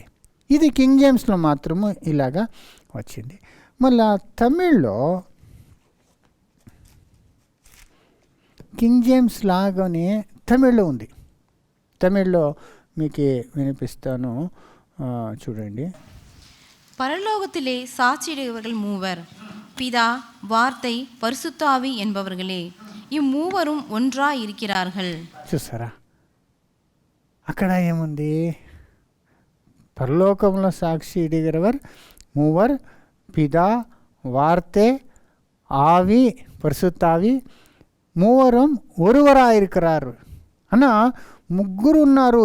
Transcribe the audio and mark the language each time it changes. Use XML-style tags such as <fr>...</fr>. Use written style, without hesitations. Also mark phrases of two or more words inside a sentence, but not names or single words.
<te>ఇది కింగ్ జేమ్స్లో మాత్రము ఇలాగా వచ్చింది. మళ్ళా తమిళ్లో కింగ్ జేమ్స్ లాగానే తమిళ్లో ఉంది. తమిళ్లో మీకు వినిపిస్తాను, చూడండి.</te> <ta>பரலோகத்திலே சாட்சியிடுகிறவர்கள் 3, பிதா, வார்த்தை, பரிசுத்த ஆவி என்பவர்களே. இம்மூவரும் ஒன்றாய் இருக்கிறார்கள்.</ta> <te>చూసారా, అక్కడ ఏముంది, పరలోకంలో</te> <ta>சாட்சி இடுகிறவர்</ta> <te>3, పిదా, వార్తే, ఆవి, పరిశుద్ధావి, 3 ஒருவராயிருக்கிறார் అన్న 3 ఉన్నారు.</te>